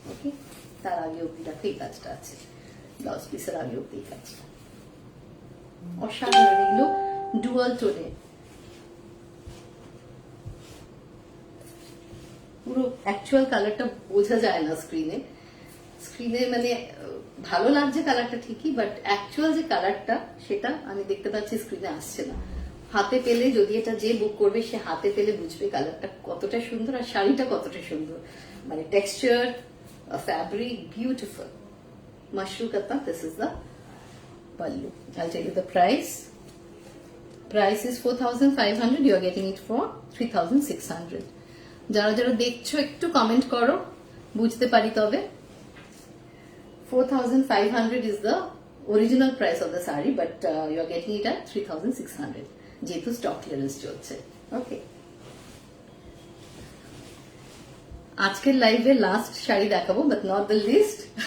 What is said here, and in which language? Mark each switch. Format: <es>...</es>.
<bn>ওকে, তার আগে অব্দি দেখো এই কাজটা আছে, ব্লাউজ পিসের আগে অব্দি এই কাজটা, অসাধারণ, এগুলো ডুয়াল টোনে, পুরো অ্যাকচুয়াল কালারটা বোঝা যায় না স্ক্রিনে, স্ক্রিনে মানে ভালো লাগছে কালারটা ঠিকই, বাট অ্যাকচুয়াল যে কালারটা সেটা আমি দেখতে পাচ্ছি স্ক্রিনে আসছে না। হাতে পেলে, যদি এটা যে বুক করবে সে হাতে পেলে বুঝবে কালারটা কতটা সুন্দর আর শাড়িটা কতটা সুন্দর, মানে টেক্সচার, ফ্যাব্রিক, বিউটিফুল।</bn> <en>Mashru katan, this is the pallu. I'll tell you the price. Price is 4,500, you are getting it for 3,600.</en> <bn>যারা যারা দেখছো একটু কমেন্ট করো, বুঝতে পারি তবে।</bn> <en>4,500 is the original price of the saree, but you are getting it at 3,600</en> <bn>যেহেতু স্টক ক্লিয়ারেন্স চলছে। ওকে, আজকের লাইভে লাস্ট শাড়ি দেখাবো,</bn> <en>But not the least.</en>